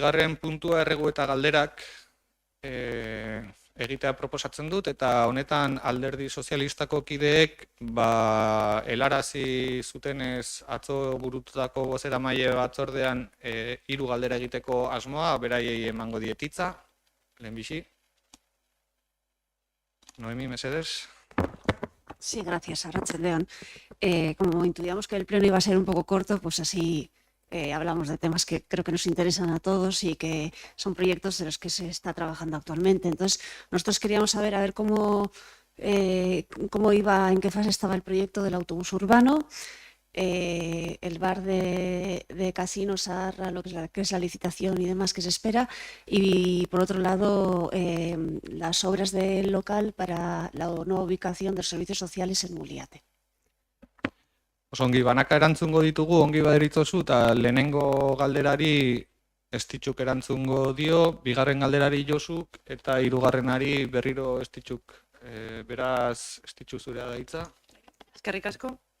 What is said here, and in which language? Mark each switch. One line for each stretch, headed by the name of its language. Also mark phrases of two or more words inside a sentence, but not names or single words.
Basque: puntua erregu eta galderak egitea proposatzen dut, eta honetan alderdi sozialistako kideek helarazi zutenez atzo burututako bozeramaile batzordean 3 galdera egiteko asmoa, beraiei emango diet hitza, lehenbizi. Noemi, mesedez.
Spanish: Sí, gracias, Arratsaldeon. Como intuíamos que el pleno iba a ser un poco corto, pues así hablamos de temas que creo que nos interesan a todos y que son proyectos de los que se está trabajando actualmente. Entonces, nosotros queríamos saber a ver cómo iba, en qué fase estaba el proyecto del autobús urbano, el bar de Casino Sarra, lo que es la licitación y demás que se espera, y por otro lado las obras del local para la nueva ubicación de los servicios sociales en Muliate.
Basque: Ongi, banaka erantzungo ditugu, ongi baderitzozu, eta lehenengo galderari Estitxuk erantzungo dio, bigarren galderari Josuk, eta hirugarrenari berriro Estitxuk. Beraz, Estitxu zurea da hitza. Eskerrik asko.